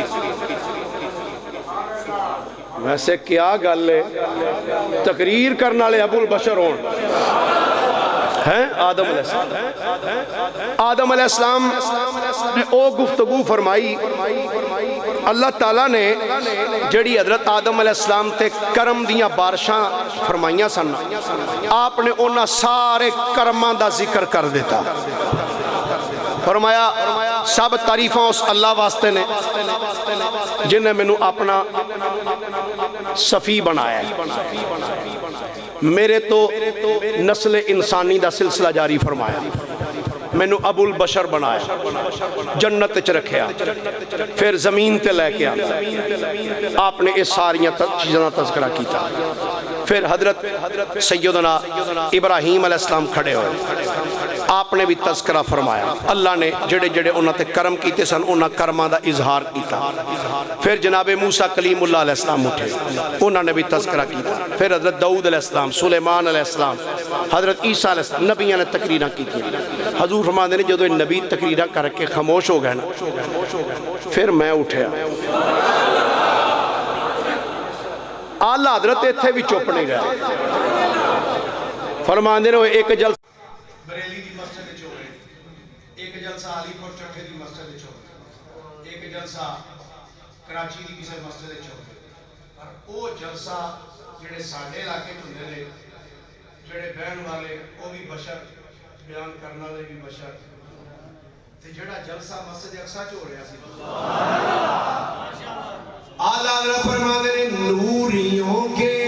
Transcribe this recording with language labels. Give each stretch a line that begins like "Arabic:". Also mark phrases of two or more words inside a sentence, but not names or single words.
Punjabi: ویسے کیا گل ہے, تقریر کرنا لے ابو البشر ہون ہیں آدم
Arabic: علیہ السلام.
Punjabi: آدم
Arabic: علیہ السلام
Punjabi: نے او گفتگو فرمائی. اللہ تعالیٰ نے جڑی حضرت آدم
Arabic: علیہ السلام
Punjabi: تے کرم دیاں بارشاں فرمائیاں سن, آپ نے انہاں سارے کرمان دا ذکر کر دیتا. فرمایا سب تعریفاں اس اللہ واسطے نے جن نے مینوں اپنا صفی بنایا ہے, میرے تو نسل انسانی دا سلسلہ جاری فرمایا, مینوں ابو البشر بنایا, جنت چ رکھیا, پھر زمین تے لے کے آیا. آپ نے اس ساریاں چیزاں تذکرہ کیتا. پھر حضرت سیدنا ابراہیم
Arabic: علیہ السلام
Punjabi: کھڑے ہوئے, آپ نے بھی تذکرہ فرمایا. اللہ نے جڑے جڑے انہاں تے کرم کیتے سن انہاں کرماں دا اظہار کیتا. پھر جناب موسیٰ کلیم اللہ
Arabic: علیہ السلام
Punjabi: اٹھے, انہاں نے بھی تذکرہ کیتا. پھر حضرت داؤد
Arabic: علیہ السلام,
Punjabi: سلیمان
Arabic: علیہ السلام,
Punjabi: حضرت عیسیٰ
Arabic: علیہ السلام,
Punjabi: نبیاں نے تقریراں کیتی. حضور
Urdu: فرماتے ہیں
Punjabi: جدو نبی تقریراں کر کے خاموش ہو گئے نا, پھر میں اٹھیا. آلہ حضرت اتھے بھی چپ نہیں رہا.
Urdu: فرماتے ہیں
Punjabi: ایک جلسہ بریلی دی مسجد وچ ہوئے, ایک جلسہ علی پور چٹھے دی مسجد وچ ہوئے, ایک جلسہ کراچی دی کسی مسجد وچ ہوئے. پر او جلسہ جڑے ساڈے علاقے ہوندے نے, جڑے بہن والے او بھی بشر, بیان کرنے والے بھی بشر, تے جڑا جلسہ مسجد اقصی چ ہو رہا سی.
Urdu: اعلیٰ حضرت فرماتے ہیں نوریوں کے